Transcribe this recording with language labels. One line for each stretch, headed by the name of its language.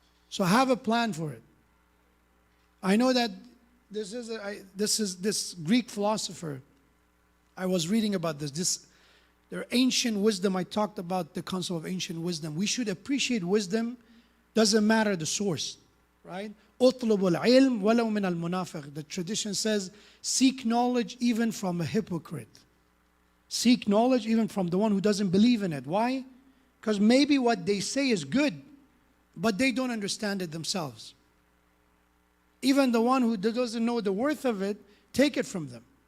English: So have a plan for it. I know that this Greek philosopher, I was reading about their ancient wisdom. I talked about the concept of ancient wisdom. We should appreciate wisdom, doesn't matter the source, right?
Arabic: اطلبوا العلم ولو من المنافق.
English: The tradition says, seek knowledge even from a hypocrite. Seek knowledge even from the one who doesn't believe in it. Why? Because maybe what they say is good, but they don't understand it themselves. Even the one who doesn't know the worth of it, take it from them.